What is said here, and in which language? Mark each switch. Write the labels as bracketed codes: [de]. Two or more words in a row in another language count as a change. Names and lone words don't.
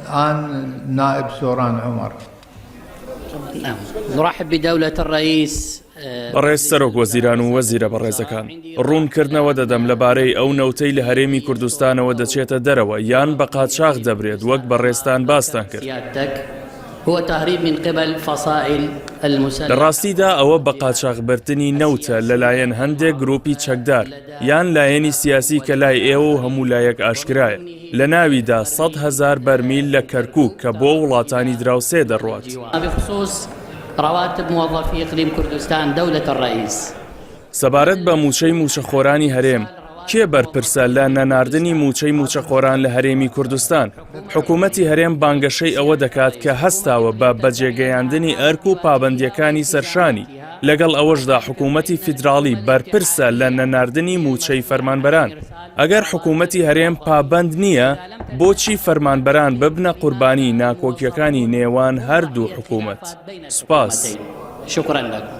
[ar] الآن نائب سوران عمر. نعم. نرحب بدولة الرئيس. [ckb] بەڕێز سەرۆک وەزیران و وەزیرە بەڕێزەکان، ڕوونکردنەوە دەدەم لەبارەی ئەو نەوتەی لە هەرێمی کوردستانەوە دەچێتە دەرەوە یان بە قاچاغ دەبرێت وەک بەڕێستان باستان کرد. [ar] هو تهريب من قبل فصائل المسلحة. [ckb] لە ڕاستیدا ئەوە بە قاچاغبرتنی نەوتە لەلایەن هەندێک گروپی چەکدار یان لایەنی سیاسی کە لای ئێوە و هەموو لایەک ئاشکرایە. لە ناویدا 100,000 بەرمیل لە کەرکووک کە بۆ وڵاتانی دراوسێ دەڕوات. [ar] بخصوص رواتب موظفي إقليم كردستان دولة الرئيس. [ckb] سەبارەت بە موچەی موچەخۆرانی هەرێم، کێ بەرپرسە لە نەناردنی موچەی موچەخۆران لە هەرێمی کوردستان؟ حکوومەتی هەرێم بانگەشەی ئەوە دەکات کە هەستاوە بە بەجێگەیاندنی ئەرک و پابەندیەکانی سەرشانی. لەگەڵ ئەوەشدا حکوومەتی فیدراڵی بەرپرسە لە نەناردنی موچەی فەرمانبەران. ئەگەر حکوومەتی هەرێم پابەند نییە، بۆچی فەرمانبەران ببنە قوربانی ناکۆکیەکانی نێوان هەردوو حکوومەت؟ سوپاس. [ar] شكرا لكم.